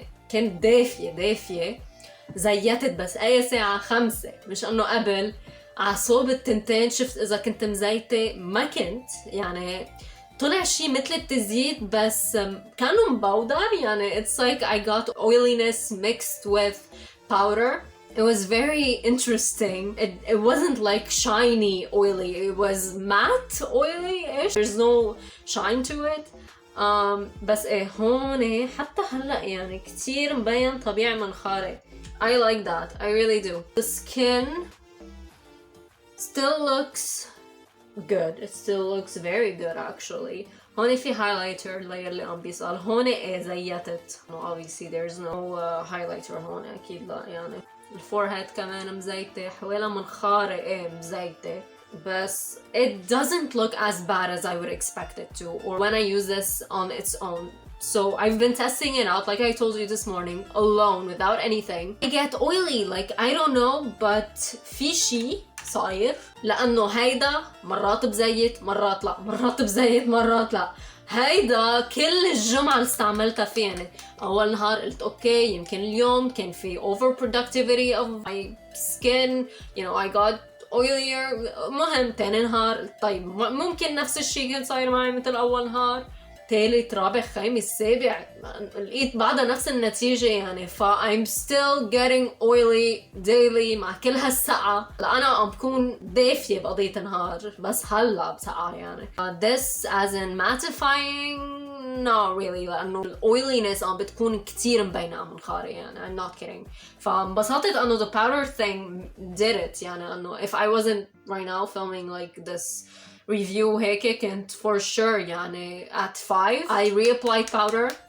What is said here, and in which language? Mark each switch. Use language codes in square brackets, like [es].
[ar] كنت دافية زيتت بس اي ساعة 5 مش انه قبل على صوب التنتين. شفت اذا كنت مزيتة ما كنت يعني طلع شي مثل التزييت بس كانوا مبودر يعني. [en] It's like I got oiliness mixed with powder. It was very interesting. It wasn't like shiny oily, it was matte oily-ish. There's no shine to it. [ar] بس هون حتى هلا يعني كتير مبين طبيعي منخاري. [en] I like that, I really do. The skin still looks good. It still looks very good actually. [ar] هون في [en] highlighter layer [ar] اللي عم بيسأل. هون زيتت. [en] Obviously there's no highlighter [ar] هون أكيد لا يعني. الفورهيد كمان مزيتة. حوالها منخارة مزيتة. بس [en] it doesn't look as bad as I would expect it to, or when I use this on its own. So I've been testing it out like I told you this morning alone without anything. I get oily like I don't know, but [ar] في شي صاير لأنه هيدا مرات بزيت مرات لا، [en] مرات بزيت مرات لا. [ar] هيدا كل الجمعة اللي استعملتها فيه يعني. أول نهار قلت أوكي يمكن اليوم كان في [en] overproductivity of my skin, you know, I got oilier. [ar] مهم تاني نهار طيب ممكن نفس الشيء كان صاير معي مثل أول نهار. ثالث رابع خامس سابع لقيت بعدها نفس النتيجة يعني. [en] I'm still getting oily daily [ar] مع كل هالسقعة. أنا عم بكون دافية بقضية النهار بس هلا بسقعة يعني. [en] This as in mattifying not really [ar] لأنه [en] oiliness [ar] عم بتكون كتير مبينة منخاري يعني. [en] I'm not kidding. [ar] فانبسطت أنه [en] the powder thing did it يعني. [ar] أنه [en] if I wasn't right now filming like this review [ar] هيك كنت [en] for sure يعني at 5 I reapplied powder.